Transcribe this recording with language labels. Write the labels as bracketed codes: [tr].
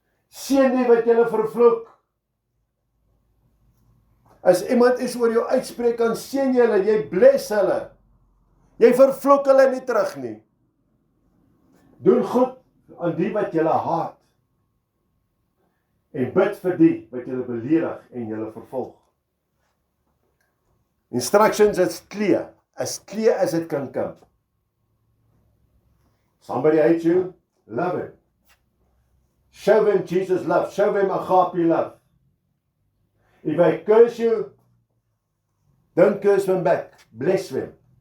[af] Seën die wat julle vervloek. As iemand iets oor jou uitspreek, dan seën jy hulle, jy bless hulle. Jy vervloek hulle nie terug nie. Doen goed aan die wat julle haat. En bid vir die wat julle beledig en julle vervolg. [en] Instructions is clear as it can come. Somebody hates you, love him. Show them Jesus' love. Show them agape love. If they curse you, don't curse them back. Bless them.